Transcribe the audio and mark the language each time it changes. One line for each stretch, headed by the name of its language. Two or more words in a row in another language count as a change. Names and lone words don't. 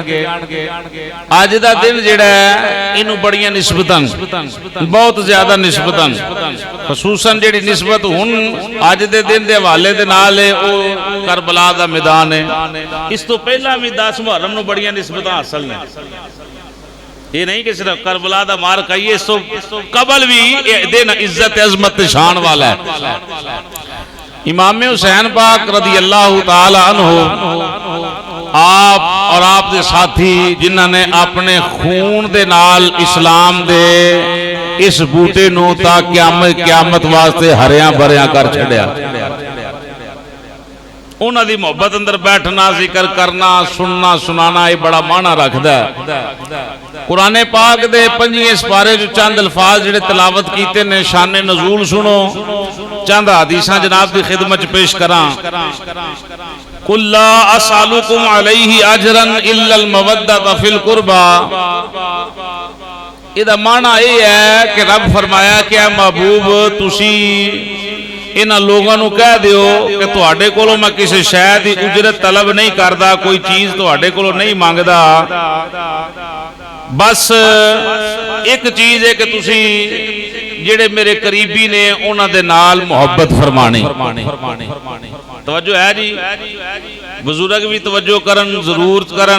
Punjabi: ਅੱਜ ਦਾ ਦਿਨ ਜਿਹੜਾ ਹੈ ਇਹਨੂੰ ਬੜੀਆਂ ਨਿਸਬਤਨ, ਬਹੁਤ ਜ਼ਿਆਦਾ ਨਿਸਬਤਨ, ਖ਼ੁਸੂਸਨ ਜਿਹੜੀ ਨਿਸਬਤ ਹੁਣ ਅੱਜ ਦੇ ਦਿਨ ਦੇ ਹਵਾਲੇ ਦੇ ਨਾਲ ਕਰਬਲਾ ਦਾ ਮੈਦਾਨ ਹੈ। ਇਸ ਤੋਂ ਪਹਿਲਾਂ ਵੀ 10 ਮੁਹੱਰਮ ਨੂੰ ਬੜੀਆਂ ਨਿਸਬਤਾਂ ਹਾਸਿਲ ਨੇ। ਇਹ ਨਹੀਂ ਕਿ ਸਿਰਫ਼ ਕਰਬਲਾ ਦਾ ਮਾਰ ਕਹੀਏ, ਇਸ ਤੋਂ ਕਬਲ ਵੀ ਦਿਨ ਇੱਜ਼ਤ ਅਜ਼ਮਤ ਸ਼ਾਨ ਵਾਲਾ ਹੈ। ਇਮਾਮ ਹੁਸੈਨ ਪਾਕ
Arabic: رضي الله تعالى عنه
Punjabi: ਆਪ ਔਰ ਆਪ ਦੇ ਸਾਥੀ ਜਿਨ੍ਹਾਂ ਨੇ ਆਪਣੇ ਖ਼ੂਨ ਦੇ ਨਾਲ ਇਸਲਾਮ ਦੇ ਇਸ ਬੂਟੇ ਨੂੰ ਤਾ ਕਿਆਮਤ ਵਾਸਤੇ ਹਰਿਆਂ ਭਰਿਆਂ ਕਰ ਛੱਡਿਆ। ਉਨ੍ਹਾਂ ਦੀ ਮੁਹੱਬਤ ਅੰਦਰ ਬੈਠਣਾ, ਜ਼ਿਕਰ ਕਰਨਾ, ਸੁਣਨਾ, ਸੁਣਾਉਣਾ ਇਹ ਬੜਾ ਮਾਅਨਾ ਰੱਖਦਾ ਹੈ। ਕੁਰਾਨ ਪਾਕ ਦੇ 5ਵੇਂ ਸਿਪਾਰੇ ਜੋ ਚੰਦ ਅਲਫ਼ਾਜ਼ ਜਿਹੜੇ ਤਿਲਾਵਤ ਕੀਤੇ ਨੇ, ਸ਼ਾਨ ਨਜ਼ੂਲ ਸੁਣੋ, ਚੰਦ ਹਦੀਸਾਂ ਜਨਾਬ ਦੀ ਖ਼ਿਦਮਤ ਪੇਸ਼ ਕਰਾਂ।
Arabic: قل لا أسألكم عليه أجرا إلا المودة في القربى.
Punjabi: ਇਹਦਾ ਮਾਅਨਾ ਇਹ ਹੈ ਕਿ ਰੱਬ ਫ਼ਰਮਾਇਆ ਕਿ ਐ ਮਹਿਬੂਬ ਤੁਸੀਂ ਇਨ੍ਹਾਂ ਲੋਗੋਂ ਕੋ ਕਹਿ ਦਿਓ ਕਿ ਤੁਹਾਡੇ ਕੋਲੋਂ
Urdu: میں کسی شے کی اجرت طلب نہیں کرتا,
Punjabi: ਕੋਈ ਚੀਜ਼ ਤੁਹਾਡੇ ਕੋਲੋਂ ਨਹੀਂ ਮੰਗਦਾ, ਬਸ ਇੱਕ ਚੀਜ਼ ਹੈ ਕਿ ਤੁਸੀਂ ਜਿਹੜੇ ਮੇਰੇ ਕਰੀਬੀ ਨੇ ਉਨ੍ਹਾਂ ਦੇ ਨਾਲ ਮੁਹੱਬਤ ਫ਼ਰਮਾਣੀ। ਤਵੱਜੋ ਹੈ ਜੀ, ਬਜ਼ੁਰਗ ਵੀ ਤਵੱਜੋ ਕਰਨ, ਜ਼ਰੂਰ ਕਰਨ।